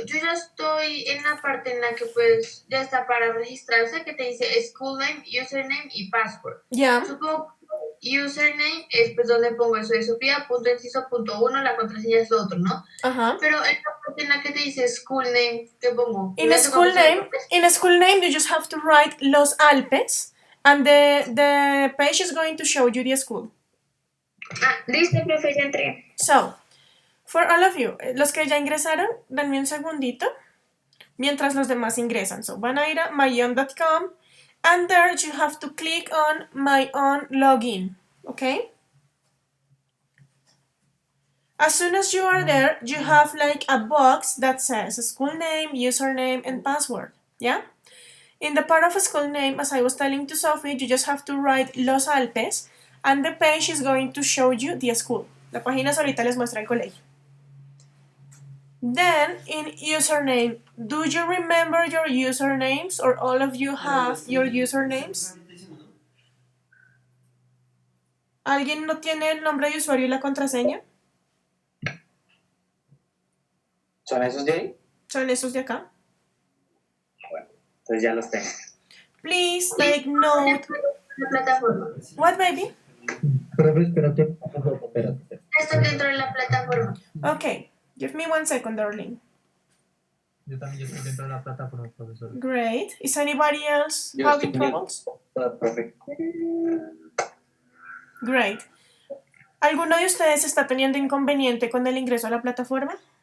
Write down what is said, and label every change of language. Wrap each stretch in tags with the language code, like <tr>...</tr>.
<es>Yo ya estoy en la parte en la que pues ya está para registrarse, que te dice school name, username y password.</es> <en>Yeah.</en> <es>Supongo que username es pues donde pongo eso de Sofía, punto inciso, punto uno, la contraseña es lo otro, ¿no? Uh-huh. Pero en la parte en la que te dice school name, ¿qué pongo?</es> <en>In school name, you just have to write Los Alpes, and the page is going to show you the school.</en> <es>Ah, listo, profe, ya entré. So, for all of you, los que ya ingresaron, denme un segundito, mientras los demás ingresan.</es> <en>So, van a ir a myown.com, and there you have to click on my own login, okay? As soon as you are there, you have like a box that says school name, username, and password, yeah? In the part of school name, as I was telling to Sophie, you just have to write Los Alpes, and the page is going to show you the school.</en> <es>La página solita les muestra el colegio.</es> <en>Then, in username, do you remember your usernames, or all of you have your usernames?</en> <es>¿Alguien no tiene el nombre de usuario y la contraseña? ¿Son esos de ahí? Son esos de acá. Bueno, entonces ya los tengo.</es> <en>Please take note.</en> <es>La plataforma.</es> <en>What, baby?</en> <es>Profe, espérate. Estoy dentro de la plataforma.</es> <en>Okay, give me 1 second, darling.</en> <es>Yo también estoy dentro de la plataforma, profesor.</es> <en>Great. Is anybody else</en> <es>Yo</es> <en>having</en> <es>estoy</es> <en>troubles?</en> <es>profe.</es> <en>Great.</en> <es>¿Alguno de ustedes está teniendo inconveniente con el ingreso a la plataforma?</es>